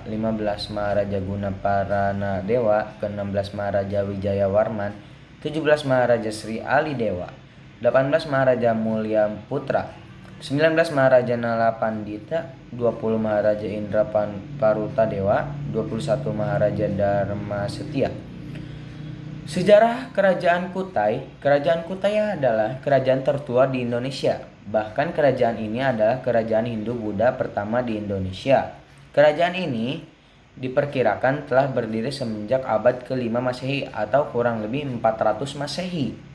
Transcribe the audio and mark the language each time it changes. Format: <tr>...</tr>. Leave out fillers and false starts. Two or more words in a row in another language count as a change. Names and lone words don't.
<id>15, Maharaja Gunaparana Dewa. Ke-16, Maharaja Wijaya Warman. 17, Maharaja Sri Ali Dewa. 18, Maharaja Mulya Putra. 19, Maharaja Nala Pandita. 20, Maharaja Indra Paruta Dewa. 21, Maharaja Dharma Setia. Sejarah Kerajaan Kutai. Kerajaan Kutai adalah kerajaan tertua di Indonesia. Bahkan kerajaan ini adalah kerajaan Hindu-Buddha pertama di Indonesia. Kerajaan ini diperkirakan telah berdiri semenjak abad ke-5 Masehi atau kurang lebih 400 Masehi.</id>